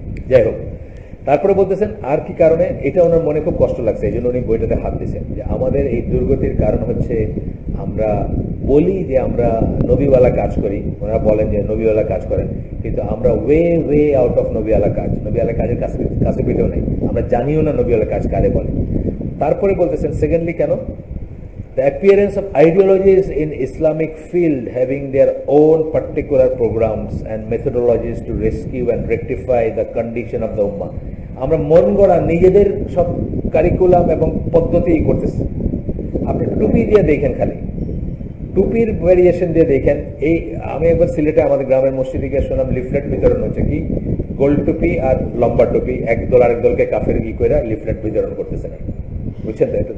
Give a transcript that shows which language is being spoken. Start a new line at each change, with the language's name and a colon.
Bangla: যাই হোক, তারপরে বলতেছেন আর কি কারণে, এটা ওনার মনে খুব কষ্ট লাগছে, এই জন্য উনি বইটাতে হাত দিয়েছেন যে আমাদের এই দুর্গতির কারণ হচ্ছে আমরা বলি যে আমরা নবীওয়ালা কাজ করি, ওনারা বলেন যে নবীওয়ালা কাজ করেন, কিন্তু আমরা
English: way out of
Bangla: নবীওয়ালা কাজ, নবীওয়ালা কাজের কাছে পেতেও নেই, আমরা জানিও না নবীওয়ালা কাজ কারে বলে। তারপরে বলতেছেন সেকেন্ডলি কেন,
English: the appearance of ideologies in Islamic field having their own particular programs and methodologies to rescue and rectify the condition of the ummah.
Bangla: আমরা মন গড়া নিজেদের সব কারিকুলাম এবং পদ্ধতি করতেছি। আপনি টুপি দিয়ে দেখেন, খালি টুপির ভ্যারিয়েশন দিয়ে দেখেন। এই আমি একবার সিলেটে আমাদের গ্রামের মসজিদে গিয়ে শুনলাম লিফলেট বিতরণ হচ্ছে, কি গোল টুপি আর লম্বা টুপি, একদল আরেকদলকে কাফের করে লিফলেট বিতরণ করতেছে না, বুঝছেন তো?